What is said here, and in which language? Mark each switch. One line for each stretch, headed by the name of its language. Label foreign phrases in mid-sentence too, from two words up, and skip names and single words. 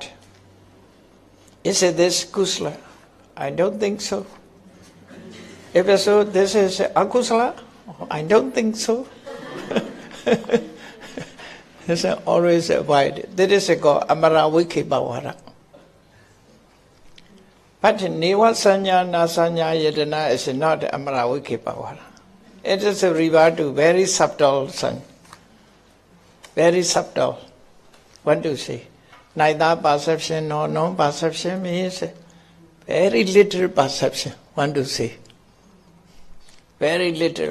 English: Is it this kusala? I don't think so. If so, this is akusala? I don't think so. This is always avoid. That is called
Pali: amara vikipavara.
English: But
Pali: neva sanya nasanya yedana
English: is not
Pali: amara vikipavara.
English: It is a revert to very subtle sun. Very subtle. What do you say? Neither perception nor non-perception means very little perception. One to say. Very little.